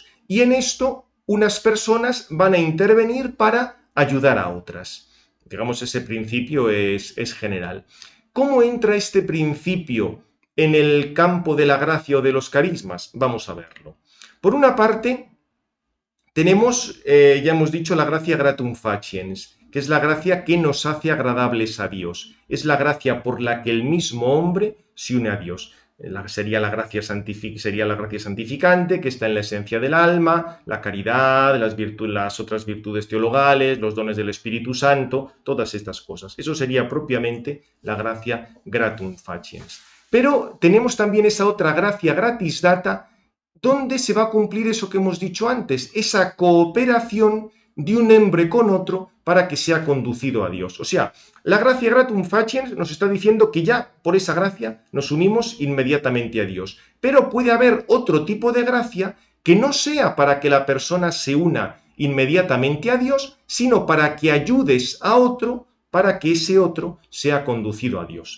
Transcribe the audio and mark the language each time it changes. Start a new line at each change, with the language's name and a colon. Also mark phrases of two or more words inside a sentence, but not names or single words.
Spanish: Y en esto unas personas van a intervenir para ayudar a otras. Digamos, ese principio es general. ¿Cómo entra este principio en el campo de la gracia o de los carismas? Vamos a verlo. Por una parte, tenemos, ya hemos dicho, la gracia
Latin: gratum faciens,
Spanish: que es la gracia que nos hace agradables a Dios. Es la gracia por la que el mismo hombre se une a Dios. Sería la gracia santificante, que está en la esencia del alma, la caridad, las otras virtudes teologales, los dones del Espíritu Santo, todas estas cosas. Eso sería propiamente la gracia
Latin: gratum faciens.
Spanish: Pero tenemos también esa otra gracia
Latin: gratis data,
Spanish: donde se va a cumplir eso que hemos dicho antes, esa cooperación de un hombre con otro para que sea conducido a Dios. O sea, la gracia
Latin: gratum faciens
Spanish: nos está diciendo que ya por esa gracia nos unimos inmediatamente a Dios. Pero puede haber otro tipo de gracia que no sea para que la persona se una inmediatamente a Dios, sino para que ayudes a otro para que ese otro sea conducido a Dios.